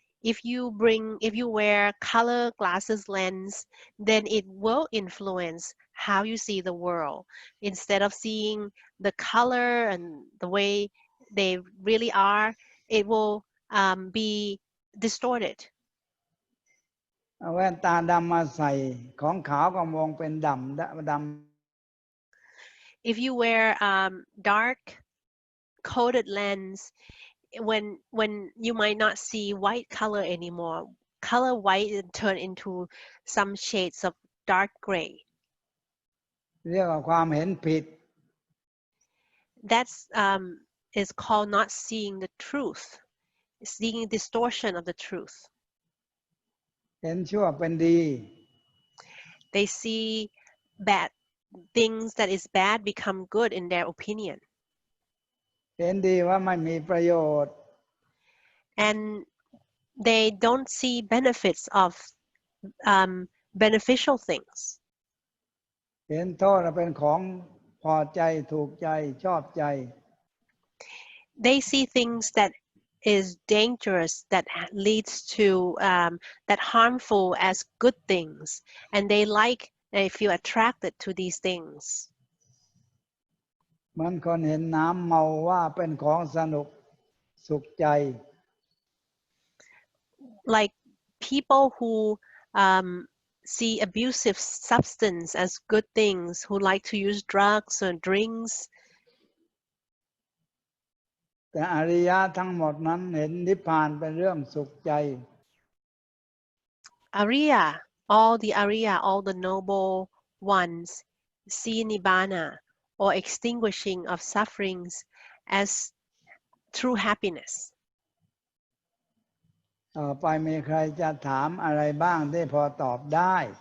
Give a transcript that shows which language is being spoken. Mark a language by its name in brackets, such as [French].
[English] If you wear color glasses lens, then it will influence how you see the world. Instead of seeing the color and the way they really are, it will be distorted. [Thai] เอาแว่นตาดำมาใส่ของขาวก็มองเป็นดำ [English] If you wear dark coded lens, when you might not see white color anymore, color white turn into some shades of dark gray. [Thai] เรียกว่าความเห็นผิด [English] That's is called not seeing the truth, seeing distortion of the truth. [Thai] เห็นชั่วเป็นดี [English] They see bad things that is bad become good in their opinion. [Thai] เห็นดีว่าไม่มีประโยชน์ [English] And they don't see benefits of beneficial things. [Thai] เห็นโทษเป็นของพอใจถูกใจชอบใจ [English] They see things that is dangerous, that leads to that harmful as good things, and they feel attracted to these things. [Thai] เหมือนคนเห็นน้ำเมาว่าเป็นของสนุกสุขใจ [English] Like people who see abusive substance as good things, who like to use drugs or drinks. [Thai] แต่อริยะทั้งหมดนั้นเห็นนิพพานเป็นเรื่องสุขใจ [English] Ariya, all the noble ones see nibbana or extinguishing of sufferings as true happiness. [Thai] ต่อไปมีใครจะถามอะไรบ้างที่พอตอบได้